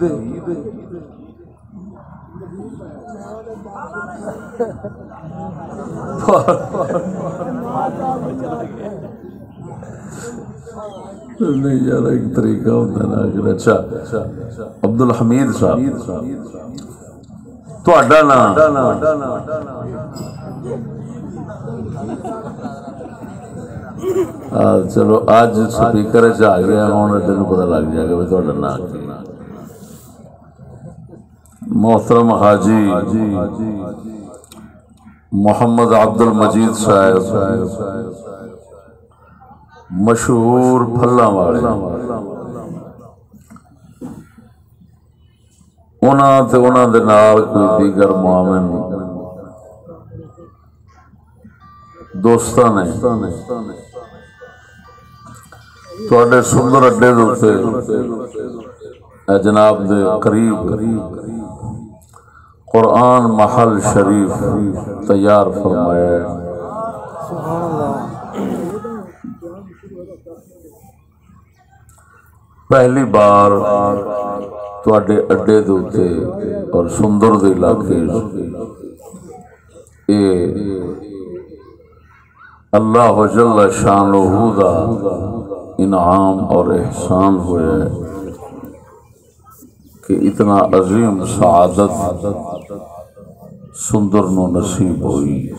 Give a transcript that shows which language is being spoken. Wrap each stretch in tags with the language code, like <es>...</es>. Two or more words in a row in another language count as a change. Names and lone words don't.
<ur>نہیں یار ایک طریقہ ہوتا ہے نا۔</ur> <pa>اچھا عبدالحمید صاحب تہاڈا نام چلو اج سپیکر چ آ گیا، ہوں تینوں پتہ لگ جائے گا بھی تہاڈا نام کی۔ محترم حاجی محمد عبدالمجید صاحب مشہور پھلاں والے، انہاں دے نال کوئی دیگر معاون دوستاں نے تواڈے سندر اڈے دے اوتے جناب دے قریب قرآن محل شریف تیار فرمایا ہے۔ پہلی بار تواڈے اڈے دے اوتے اور سندر دے علاقے اللہ جل شانہ دا انعام اور احسان ہوئے کہ اتنا عظیم سعادت سندر نو نصیب ہوئی۔</pa>